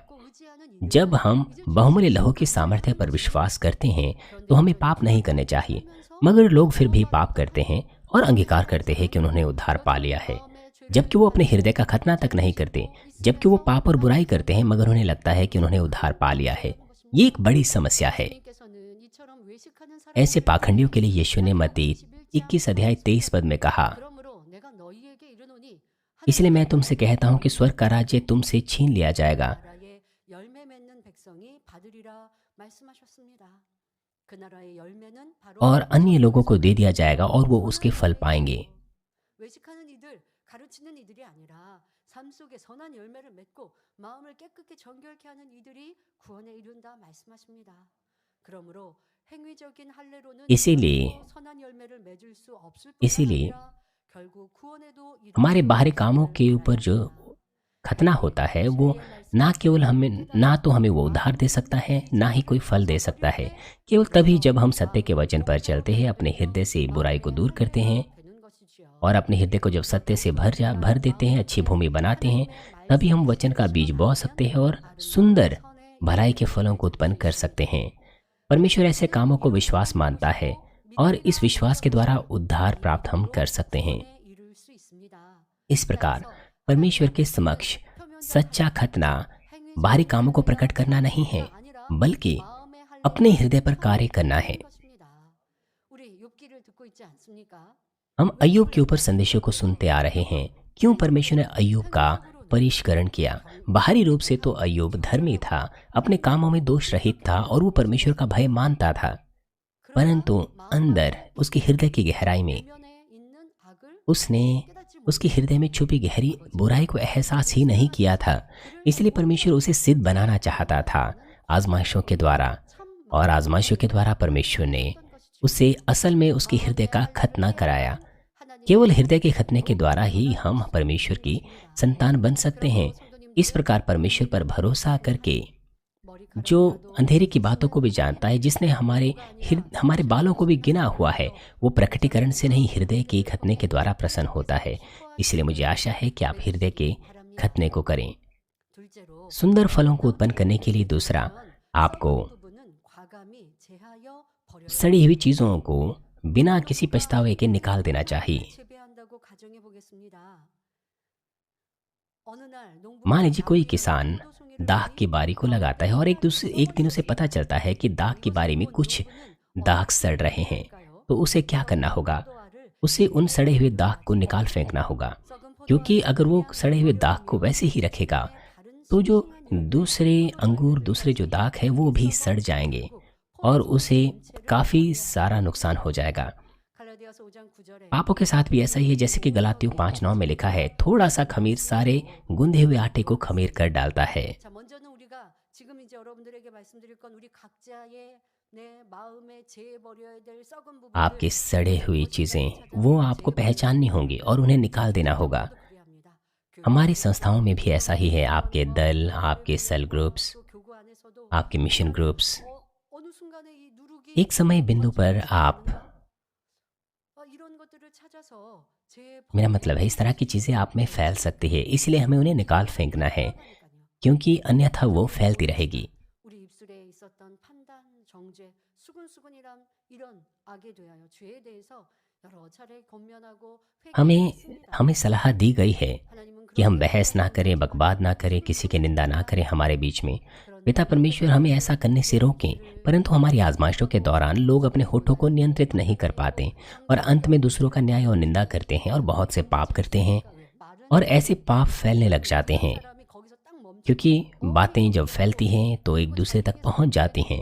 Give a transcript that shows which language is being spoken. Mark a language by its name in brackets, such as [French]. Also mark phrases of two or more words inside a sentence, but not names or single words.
[Hindi] जब हम बहुमूल्य लहू की सामर्थ्य पर विश्वास करते हैं तो हमें पाप नहीं करने चाहिए, मगर लोग फिर भी पाप करते हैं और अंगीकार करते हैं कि उन्होंने उद्धार पा लिया है, जबकि वो अपने हृदय का खतना तक नहीं करते, जबकि वो पाप और बुराई करते हैं मगर उन्हें लगता है कि उन्होंने उद्धार पा लिया है। ये एक बड़ी समस्या है। ऐसे पाखंडियों के लिए यीशु ने मत्ती 21 अध्याय 23 पद में कहा, इसलिए मैं तुमसे कहता हूँ कि स्वर्ग का राज्य तुमसे छीन लिया जाएगा [Korean] 나라의 열매 맺는 백성이 받으리라 말씀하셨습니다. 그 나라의 열매는 바로 [Hindi] और अन्य लोगों को दे दिया जाएगा और वो उसके फल पाएंगे। [Korean] 외식하는 이들, 가르치는 이들이 아니라 삶 속에 선한 열매를 맺고 마음을 깨끗게 정결케 하는 이들이 구원에 이른다 말씀하십니다. 그러므로 행위적인 할례로는 [Hindi] 이सीलिए- [Korean] 결코 선한 열매를 맺을 수 없을 뿐만 [Hindi] इसीलिए [Korean] 아니라 결국 구원에도 이르지 [Hindi] हमारे बाहरी [Korean] 못할 [Hindi] कामों के ऊपर जो खतना होता है वो ना केवल हमें ना तो हमें वो उद्धार दे सकता है, ना ही कोई फल दे सकता है। केवल तभी जब हम सत्य के वचन पर चलते हैं, अपने हृदय से बुराई को दूर करते हैं [Korean] 되는 것이지요. [Hindi] और अपने हृदय को जब सत्य से भर देते हैं, अच्छी भूमि बनाते हैं, तभी हम वचन का बीज बो सकते हैं और सुंदर भलाई के फलों को उत्पन्न कर सकते हैं। परमेश्वर ऐसे कामों को विश्वास मानता है और इस विश्वास के द्वारा उद्धार प्राप्त हम कर सकते हैं। [Korean] 이룰 수 있습니다. [Hindi] इस प्रकार परमेश्वर के समक्ष सच्चा खतना बाहरी कामों को प्रकट करना नहीं है, बल्कि [Korean] 마음의 할례 [Hindi] अपने हृदय पर कार्य करना है। [Korean] 것입니다. 우리 욥기를 듣고 있지 않습니까? [Hindi] हम अय्यूब के ऊपर संदेशों को सुनते आ रहे हैं। क्यों परमेश्वर ने अय्यूब का परिष्करण किया? बाहरी रूप से तो अय्यूब धर्मी था, अपने कामों में दोष रहित था और वो परमेश्वर का भय मानता था, परंतु अंदर उसके हृदय की गहराई में [Korean] 내면에 있는 악을 [Hindi] उसने [Korean] 깨닫지 [Hindi] उसके हृदय में छुपी गहरी बुराई को एहसास ही नहीं किया था। इसलिए परमेश्वर उसे सिद्ध बनाना चाहता था आजमाइशों के द्वारा, और आजमाइशों के द्वारा परमेश्वर ने उसे असल में उसके हृदय का खतना कराया। केवल हृदय के खतने के द्वारा ही हम परमेश्वर की संतान बन सकते हैं। इस प्रकार परमेश्वर पर भरोसा करके, जो अंधेरे की बातों को भी जानता है, जिसने हमारे बालों को भी गिना हुआ है, वो प्रकटीकरण से नहीं हृदय के खतने के द्वारा प्रसन्न होता है। इसलिए मुझे आशा है कि आप हृदय के खतने को करें। [Korean] 둘째로 [Hindi] सुंदर फलों को उत्पन्न करने के लिए दूसरा, आपको [Korean] 부분은 과감히 제하여 버려야 [Hindi] सड़ी हुई चीज़ों को बिना किसी पछतावे के निकाल देना चाहिए। [Korean] 재배한다고 가정해 보겠습니다. 어느 날 [Hindi] मान लीजिए कोई किसान दाख की बारी को लगाता है और एक दिन उसे पता चलता है कि दाख की बारी में कुछ दाग सड़ रहे हैं, तो उसे क्या करना होगा? उसे उन सड़े हुए दाग को निकाल फेंकना होगा, क्योंकि अगर वो सड़े हुए दाग को वैसे ही रखेगा तो जो दूसरे जो दाग है वो भी सड़ जाएंगे और उसे काफ़ी सारा नुकसान हो जाएगा। [Korean] 갈라디아서 5장 9절에 [Hindi] पापों के साथ भी ऐसा ही है, जैसे कि गलातियों 5:9 में लिखा है, थोड़ा सा खमीर सारे गूंधे हुए आटे को खमीर कर डालता है। [Korean] 자 먼저는 우리가 지금 이제 여러분들에게 말씀드릴 건 우리 각자의 내 마음에 제해 버려야 될 썩은 부분을 [Hindi] आपकी सड़े हुई चीज़ें वो आपको पहचाननी होंगी और उन्हें निकाल देना होगा। [Korean] 그리합니다. [Hindi] हमारी संस्थाओं में भी ऐसा ही है। आपके दल, आपके [English] cell groups, [Korean] 또 교구 안에서도 [Hindi] आपके [English] mission groups, [Korean] 어느 순간에 이 누룩이 [Hindi] एक समय बिंदु पर आप, [Korean] 이런 것들을 찾아서 제 [Hindi] मेरा मतलब है इस तरह की चीज़ें आप में फैल सकती है, इसलिए हमें उन्हें निकाल फेंकना है, क्योंकि अन्यथा वो फैलती रहेगी। [Korean] 우리 입술에 있었던 판단, 정죄, 수근수근이란 이런 악에 대하여 죄에 대해서 여러 차례 권면하고 [Hindi] हमें सलाह दी गई है [Korean] 하나님은 [Hindi] कि हम बहस ना करें, बकवाद ना करें, किसी की निंदा ना करें हमारे बीच में। पिता परमेश्वर हमें ऐसा करने से रोकें, परंतु हमारी आजमाइशों के दौरान लोग अपने होठों को नियंत्रित नहीं कर पाते और अंत में दूसरों का न्याय और निंदा करते हैं और बहुत से पाप करते हैं और ऐसे पाप फैलने लग जाते हैं, क्योंकि बातें जब फैलती हैं तो एक दूसरे तक पहुंच जाती हैं।